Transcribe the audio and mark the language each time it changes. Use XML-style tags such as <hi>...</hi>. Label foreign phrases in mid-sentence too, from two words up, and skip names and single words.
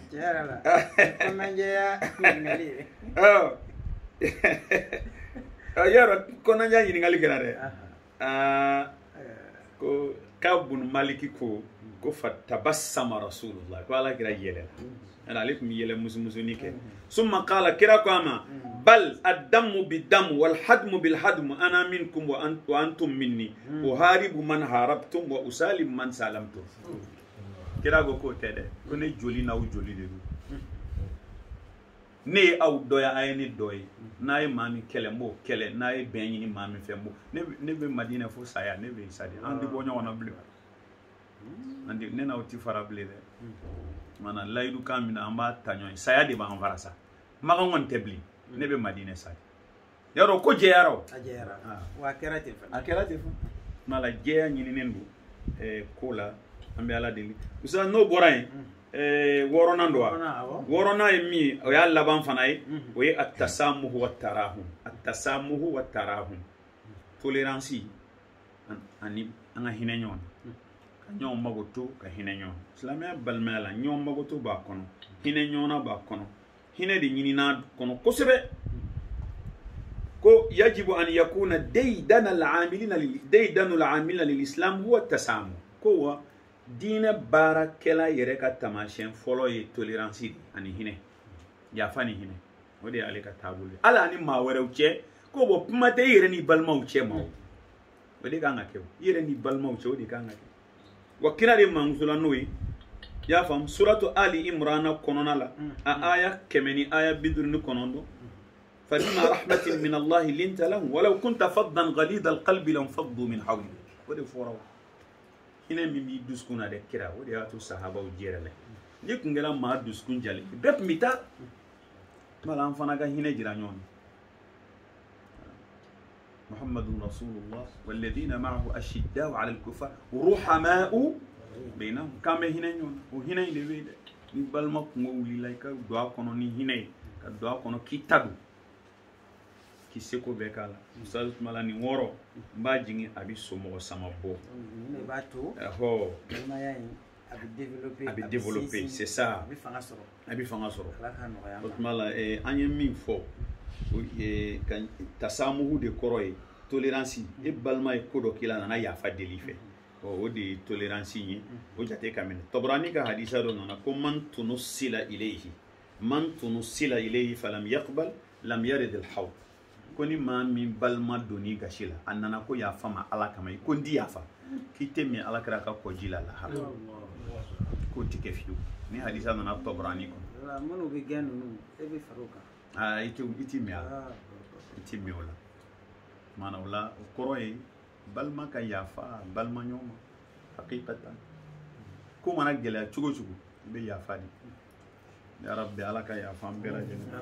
<bm>tiɲɛ yɛrɛ la ko man jɛya ɲininkali ye yɔrɔ kɔnɔja ɲininkali kɛra dɛ ko Ka'b bin Maliki ko</bm> <ar>فتبسم رسول الله</ar> <bm>ko ala kira yɛlɛla ale tun bɛ yɛlɛ musumusuni kɛ</bm> <ar>ثم قال</ar> <bm>kira ko a ma</bm> <ar>بل الدم بالدم والهدم بالهدم أنا منكم وأنتم مني أحارب من حاربتم وأسالم من سالمتم</ar> <bm>kira ko k'o tɛ dɛ ko ne joli n'aw joli de don ne ye aw dɔ ye a ye ne dɔ ye n'a ye maa min kɛlɛ n b'o kɛlɛ n'a ye bɛn ɲini maa min fɛ n b'o ne bɛ Madina fo saya ne bɛ sa de an tɛ bɔ ɲɔgɔn na bilen ne n'aw tɛ fara bilen dɛ mana layidu kan min na an b'a ta ɲɔgɔn ye saya de b'an fara sa makan kɔni tɛ bilen ne bɛ Madina sa de yarɔ ko jɛyara o a jɛyara wa a kɛra ten fana a kɛra ten fana mala jɛya ɲininen don ko la an bɛ ala deli usa n'o bɔra yen wɔɔrɔnan don wa wɔɔrɔnan ye min o y'a laban fana ye o ye</bm> <ar>التسامح والتراحم التسامح والتراحم</ar> <bm>tolérance ani an ka hinɛ ɲɔgɔn na ka ɲɔgɔn mago to ka hinɛ ɲɔgɔn na silamɛya balimaya la ɲɔgɔn mago to b'a kɔnɔ hinɛ ɲɔgɔn na b'a kɔnɔ hinɛ de ɲinina kɔnɔ kosɛbɛ ko</bm> <ar>يجب أن يكون ديدن العاملين للإسلام هو التسامح</ar> <bm>ko wa diinɛ baarakɛla yɛrɛ ka taamasiyɛn fɔlɔ ye tolérance de ani hinɛ yafa ni hinɛ o de ye ale ka taabolo ye hali ani maa wɛrɛw cɛ ko bɔ kuma tɛ i yɛrɛ ni balimaw cɛ ma o de kan ka kɛ o i yɛrɛ ni balimaw cɛ o de kan ka kɛ wa kira de mamuso la n'o ye i y'a faamu suratu Ali Imrana kɔnɔna la a aya 159</bm> <ar>فبما رحمة من الله لنت لهم ولو كنت فظا غليظ القلب لانفضوا من حولك</ar> <bm>o de fɔra o hinɛ min b'i dusukun na dɛ kira o de y'a to sahabaw jɛra la ni tun kɛra maa dusukun jalen bɛɛ tun bɛ taa wala an fana ka hinɛ jira ɲɔgɔn na</bm> <ar>محمد رسول الله والذين معه أشداء على الكفار رحماء بينهم</ar> <bm>k'an bɛ hinɛ ɲɔgɔn na o hinɛ in de bɛ yen dɛ ni balima kungo wulila i ka don a kɔnɔ ni hinɛ ye ka don a kɔnɔ k'i ta don k'i seko bɛɛ k'a la ustaz Tumala nin wɔɔrɔ n b'a jigin a bɛ somɔgɔ sama bɔ ne b'a to ɛhɔ balimaya in bɛ</bm> <fr>développer, c'est ça.</fr> <bm>A bɛ fanga sɔrɔ. O tuma la an ye min fɔ ka tasamuhu de kɔrɔ ye tolérance. E balima ye ko dɔ k'i la a nana yafa deli fɛ. O de ye tolérance ye. O jate ka minɛ. Tabarani ka hadisa dɔ nana ko</bm> <ar>من تنصل إليه فلم يقبل لم يرد الحوض.</ar> <bm>Ko ni maa min balima donni gasi la a nana ko yafa ma Ala kama ko n di yafa k'i tɛ min Alakira ka kɔji la lahara k'o tɛ kɛ fiyewu ni hadisa nana Tabarani kɔnɔ. Minnu bɛ gɛn ninnu e bɛ fara o kan. I tɛ mɛn a la i tɛ mɛn o la maana o la o kɔrɔ ye balima ka yafa balima ɲɔgɔn ma hakikatan ko mana gɛlɛya cogo cogo i bɛ yafa de</bm> <ar>يا رب</ar> <bm>Ala ka yafa an bɛɛ lajɛlen.</bm>